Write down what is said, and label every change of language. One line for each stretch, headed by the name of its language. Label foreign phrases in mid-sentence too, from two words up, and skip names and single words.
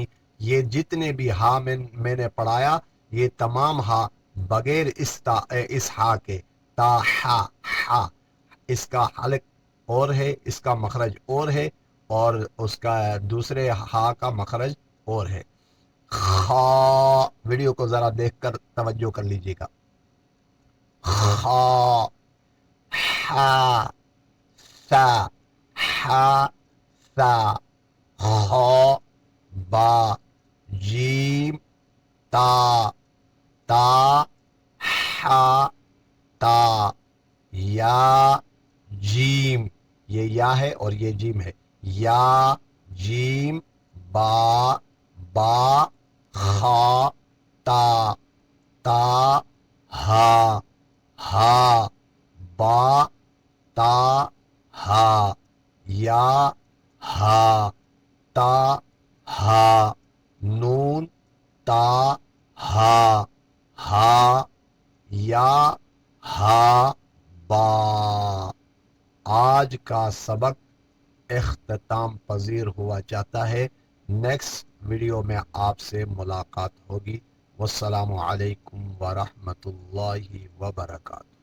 Urdu: یہ جتنے بھی ہا میں نے پڑھایا، یہ تمام ہا بغیر اس ہا کے، تا ہا ہا، اس کا حلق اور ہے، اس کا مخرج اور ہے، اور اس کا دوسرے ہا کا مخرج اور ہے۔ خا، ویڈیو کو ذرا دیکھ کر توجہ کر لیجیے گا۔ خا ہا سا ہا سا، خا با جیم تا تا ہا تا، یا جیم، یہ یا ہے اور یہ جیم ہے۔ یا جیم با با خا تا تا ہا ہا با تا ہا، یا ہا تا ہا، نون تا ہا ہا، یا ہا با۔ آج کا سبق اختتام پذیر ہوا چاہتا ہے۔ نیکسٹ ویڈیو میں آپ سے ملاقات ہوگی۔
Arabic: والسلام علیکم ورحمۃ اللہ وبرکاتہ۔